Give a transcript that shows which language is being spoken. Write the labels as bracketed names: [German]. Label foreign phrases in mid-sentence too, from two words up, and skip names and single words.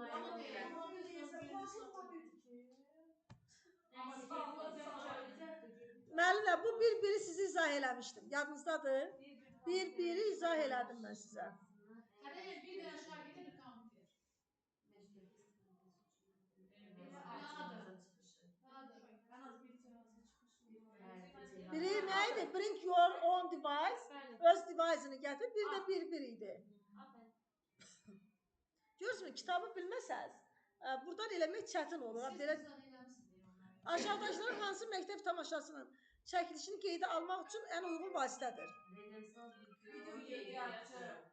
[Azerbaijani] Müəllimə, bu bir-biri sizi izah eləmişdim. Yadınızdadır? Bir-biri izah elədim mən sizə. Hədəyə bir dənə şagirdə bir kompüter. Ən az bir cihazı çıxışı. Biri nə idi? [English] Bring your own device. [Azerbaijani] Öz device-ını gətir. Bir də bir-bir idi. Görürsünüz, kitabı bilməsəz, buradan eləmək çətin olur. Belə aşağıdakıların hansı məktəb tamaşasının çəkilişini qeydə almaq üçün ən uyğun vasitədir? Video qeydiyyatçı.